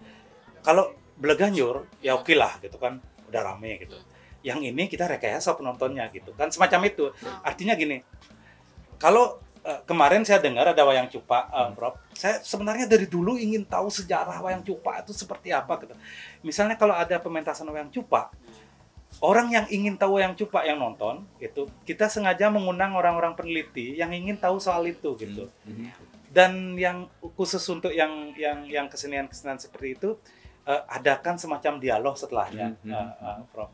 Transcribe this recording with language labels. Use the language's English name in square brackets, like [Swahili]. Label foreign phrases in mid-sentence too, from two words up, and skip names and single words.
[Indonesian] Kalau Bleganjur ya oke lah gitu kan, udah rame gitu. Yang ini kita rekayasa penontonnya gitu kan, semacam itu. Artinya gini, kalau kemarin saya dengar ada wayang Cupak, Prof. Saya sebenarnya dari dulu ingin tahu sejarah wayang Cupak itu seperti apa gitu. Misalnya kalau ada pementasan wayang Cupak, orang yang ingin tahu wayang Cupak yang nonton itu, kita sengaja mengundang orang-orang peneliti yang ingin tahu soal itu gitu. Dan yang khusus untuk yang kesenian seperti itu, adakan semacam dialog setelahnya, Prof.